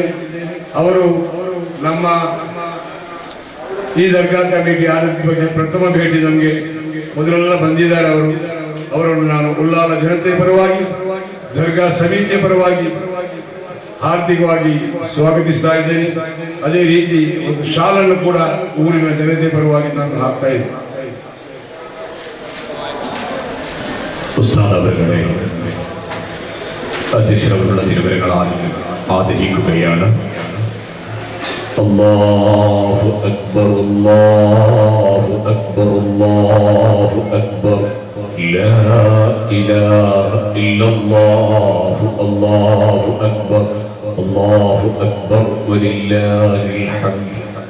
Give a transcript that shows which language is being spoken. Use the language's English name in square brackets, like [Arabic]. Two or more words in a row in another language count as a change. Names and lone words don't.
[Kannada] ಅವರು ನಮ್ಮ ಈ ದರ್ಗಾ ಕಮಿಟಿ ಆಡಳಿತ ಬಗ್ಗೆ ಪ್ರಥಮ ಭೇಟಿ ನಮಗೆ ಮೊದಲೆಲ್ಲ ಬಂದಿದ್ದಾರೆ. ಅವರನ್ನು ನಾನು ಉಳ್ಳಾಲ ಜನತೆಯ ಪರವಾಗಿ, ದರ್ಗಾ ಸಮಿತಿಯ ಪರವಾಗಿ ಹಾರ್ದಿಕವಾಗಿ ಸ್ವಾಗತಿಸ್ತಾ ಇದ್ದೇನೆ. ಅದೇ ರೀತಿ ಒಂದು ಶಾಲನ್ನು ಕೂಡ ಊರಿನ ಜನತೆಯ ಪರವಾಗಿ ನಾನು ಹಾಕ್ತಾ ಇದ್ದೇನೆ. [Malayalam] ഉസ്താദ് അവരുടെ അധ്യക്ഷതകളുള്ള തിരുവരങ്ങളാൽ ആദരിക്കുകയാണ്. [Arabic] الله أكبر، الله أكبر، الله أكبر، لا إله إلا الله، الله أكبر، الله أكبر، ولله الحمد.